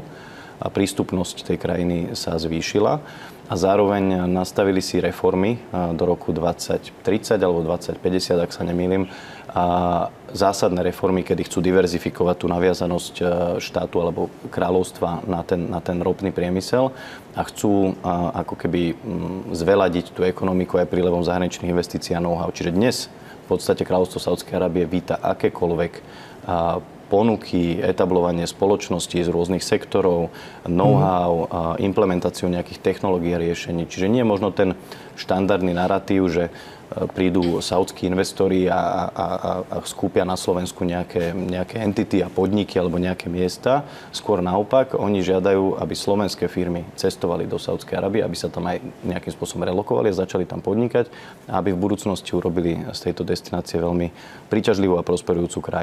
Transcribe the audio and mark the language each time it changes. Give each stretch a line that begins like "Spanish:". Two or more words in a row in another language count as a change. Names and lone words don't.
Slovak: A prístupnosť tej krajiny sa zvýšila a zároveň nastavili si reformy do roku 2030 alebo 2050, ak sa nemýlim, a zásadné reformy, kedy chcú diverzifikovať tú naviazanosť štátu alebo kráľovstva na ten ropný priemysel a chcú ako keby zveladiť tú ekonomiku aj prílevom zahraničných investícií a know-how. Čiže dnes v podstate kráľovstvo Saúdskej Arábie víta akékoľvek ponuky, etablovanie spoločností z rôznych sektorov, know-how, implementáciu nejakých technológií a riešení. Čiže nie je možno ten štandardný narratív, že prídu saúdski investori a skúpia na Slovensku nejaké entity a podniky alebo nejaké miesta. Skôr naopak, oni žiadajú, aby slovenské firmy cestovali do Saúdskej Arábie, aby sa tam aj nejakým spôsobom relokovali a začali tam podnikať a aby v budúcnosti urobili z tejto destinácie veľmi príťažlivú a prosperujúcu krajinu.